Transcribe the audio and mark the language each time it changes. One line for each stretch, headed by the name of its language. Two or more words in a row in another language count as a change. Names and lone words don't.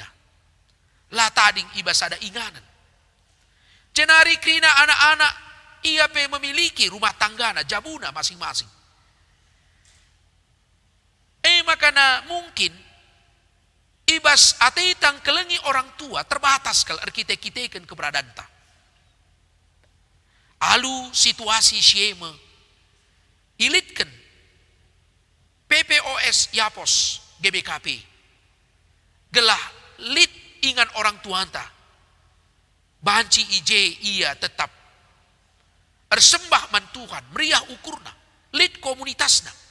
Batak Karo: Lah tading ibas ada inganan. Jenari krina anak-anak ia pe memiliki rumah tanggana jabuna masing-masing. Makana mungkin ibas atitang kelengi orang tua terbatas kalau kita-kitakan keberadaan ta. Alu situasi siema ilitkan PPOS Yapos GBKP gelah lit ingan orang tuanta banci ije ia tetap ersembah man Tuhan meriah ukurna lit komunitasna.